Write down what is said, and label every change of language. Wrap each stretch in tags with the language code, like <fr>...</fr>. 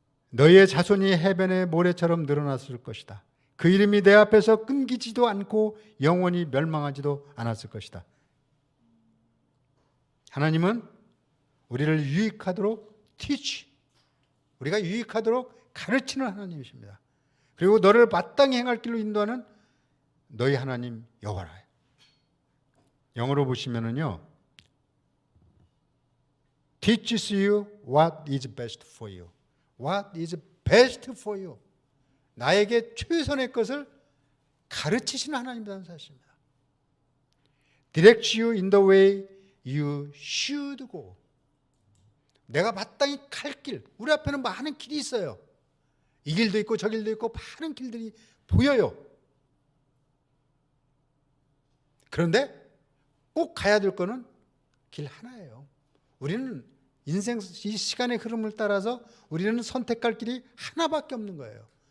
<ko>너희의 자손이 해변의 모래처럼 늘어났을 것이다. 그 이름이 내 앞에서 끊기지도 않고 영원히 멸망하지도 않았을 것이다. 하나님은 우리를 유익하도록 우리가 유익하도록 가르치는 하나님이십니다. 그리고 너를 마땅히 행할 길로 인도하는 너희 하나님 여호와라. 영어로 보시면은요,</ko> <en>teaches you what is best for you. What is best for you.</en> <ko>나에게 최선의 것을 가르치시는 하나님이라는 사실입니다.</ko> <en>Direct you in the way you should go.</en> <ko>내가 마땅히 갈 길, 우리 앞에는 많은 길이 있어요. 이 길도 있고 저 길도 있고 많은 길들이 보여요. 그런데 꼭 가야 될 거는 길 하나예요. 우리는 인생 이 시간의 흐름을 따라서 우리는 선택할 길이 하나밖에 없는 거예요.</ko>